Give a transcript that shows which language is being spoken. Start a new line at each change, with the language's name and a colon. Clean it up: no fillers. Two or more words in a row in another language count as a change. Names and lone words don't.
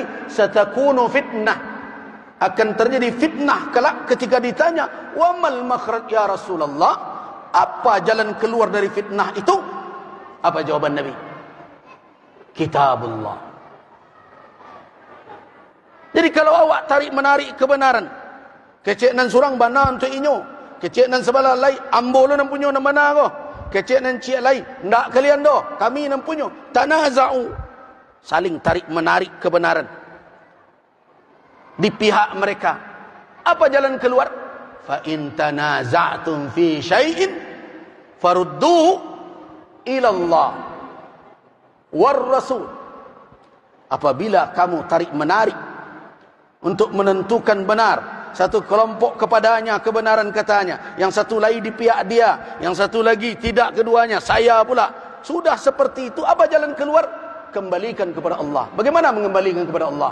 Arabic: Satakunu fitnah,
Indonesian: akan terjadi fitnah kelak. Ketika ditanya,
Arabic: wa mal makhraj ya Rasulullah,
Indonesian: apa jalan keluar dari fitnah itu? Apa jawaban Nabi? Kitabullah. Jadi kalau awak tarik menarik kebenaran,
Minangkabau: kecek nan surang bana untuk inyo, kecek nan sebelah lai ambo lo nan punyo nan mana ko, kecek nan cik lai ndak kalian do, kami nan punyo,
Arabic: tanaza'u,
Indonesian: saling tarik menarik kebenaran di pihak mereka. Apa jalan keluar?
Arabic: Fa in tanaza'tum fi syai'in farudduhu ila Allah war rasul.
Indonesian: Apabila kamu tarik menarik untuk menentukan benar, satu kelompok kepadanya kebenaran katanya, yang satu lagi di pihak dia, yang satu lagi tidak, keduanya saya pula, sudah seperti itu, apa jalan keluar? Kembalikan kepada Allah. Bagaimana mengembalikan kepada Allah?